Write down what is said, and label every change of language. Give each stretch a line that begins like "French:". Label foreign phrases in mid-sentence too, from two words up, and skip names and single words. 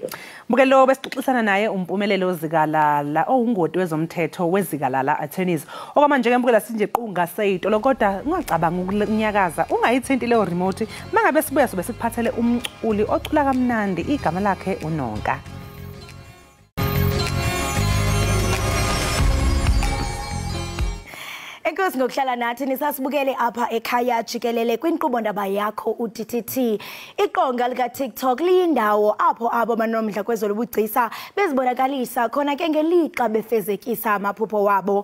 Zulu: Mbukelo besixoxisana naye umpumelelo Zikalala ongungoti wezomthetho wezikalala attorneys. Okwamanje ke mbukela sinje qunga seyitolo kodwa ungacabanga ukunyakaza ungayithinti leyo remote mangabe sibuya sobe sikuphathele umculi ocula kamnandi igama lakhe uNonka.
Xhosa: Enkosi ngokuhlala nathi nisasibukele apha ekhaya Jikelele kwinkqubo ndaba yakho uDTT. Iqonga lika TikTok liyindawo apho abo banomdla kwezolubugcisa bezibonakalisa khona ke ngelixa befezekisa amaphupho wabo.